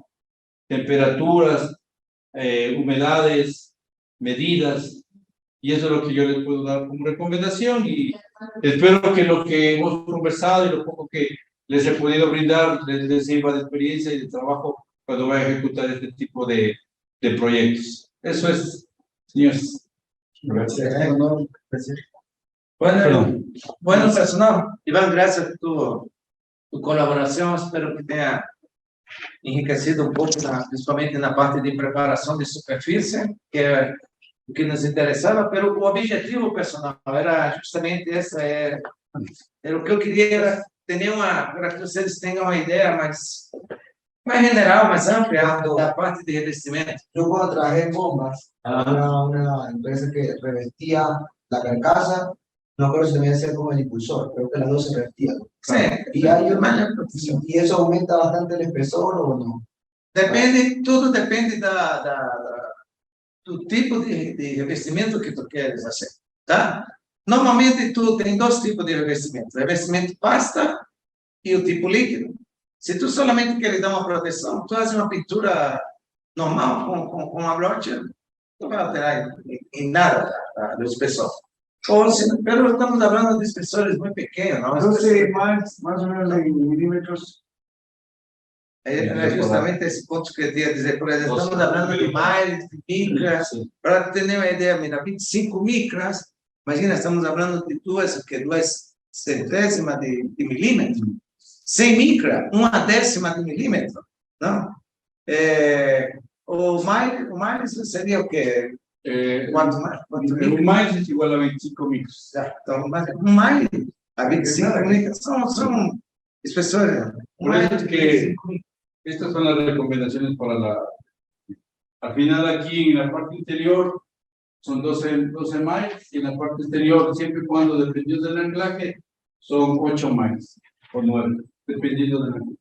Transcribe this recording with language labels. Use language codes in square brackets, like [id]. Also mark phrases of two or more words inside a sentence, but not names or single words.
[es] Temperaturas, humedades, medidas, y eso es lo que yo les puedo dar como recomendación y espero que lo que hemos conversado y lo poco que les he podido brindar les sirva de experiencia y de trabajo cuando vaya a ejecutar este tipo de proyectos. Eso es, señores. Gracias. Bueno, personal, Iván, gracias por tu colaboración. [pt] Espero que tenha enriquecido um pouco, principalmente na parte de preparação de superfície, que é o que nos interessava, mas o objetivo, personal, era justamente essa, era o que eu queria, era ter para que vocês tenham uma ideia mais general, mais ampla da parte de revestimento. [es] Yo cuando trabajé en bombas, una empresa que revestía la carcasa, no recuerdo si también hacía como el impulsor, creo que las dos se revestían. Sí, ¿Y eso aumenta bastante el espesor o no? [pt] Depende, tudo depende do tipo de revestimento que tu queres fazer, tá? Normalmente, tu tem dois tipos de revestimento: revestimento pasta e o tipo líquido. Se tu solamente queres dar uma proteção, tu faz uma pintura normal com uma brocha, não vai alterar em nada o espessor. [es] Pero estamos hablando de espesores muy pequeños, ¿no? Entonces, más o menos en milímetros. [pt] É justamente esse ponto que eu queria dizer, por exemplo, estamos falando de miles, de micras, para ter uma ideia, mira, 25 micras, imagina, estamos falando de duas centésimas de milímetro, 100 micras, 1/10 de milímetro, não? O mais seria o quê? Quanto mais? [es] Un mais es igual a 25 micros. [pt] Então, mais a 25 micras são espessores. [es] Por eso es que estas son las recomendaciones para al final aquí en la parte interior son 12 miles y en la parte exterior, siempre y cuando dependiendo del anclaje, son 8 miles o 9, dependiendo del anclaje.